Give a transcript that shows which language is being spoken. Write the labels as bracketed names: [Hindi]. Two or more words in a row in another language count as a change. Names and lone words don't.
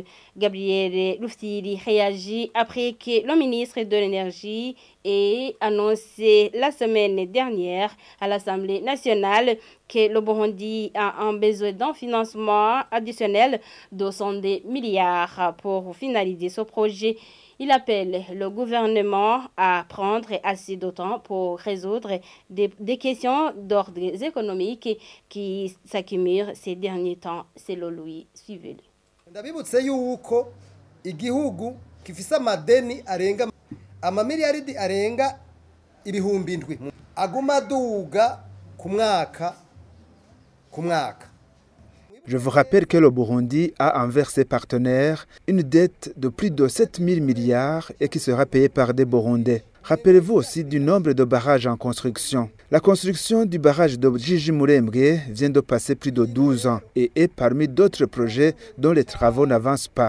[French] Gabriel Luftiri réagit après que le ministre de l'Énergie ait annoncé la semaine dernière à l'Assemblée nationale que le Burundi a un besoin d'un financement additionnel de 110 milliards pour finaliser ce projet. Il appelle le gouvernement à prendre assez de temps pour résoudre des questions d'ordre économique qui s'accumulent ces derniers temps, selon lui. Suivez-le. [Rundi] Ndabibutse yuko igihugu gifise amadeni arenga amamiliyaridi arenga ibihumbi indwi aguma aduga ku mwaka. [French] Je vous rappelle que le Burundi a envers ses partenaires une dette de plus de 7 000 milliards et qui sera payée par des Burundais. Rappelez-vous aussi du nombre de barrages en construction. La construction du barrage de Jijimurembwe vient de passer plus de 12 ans et est parmi d'autres projets dont les travaux n'avancent pas.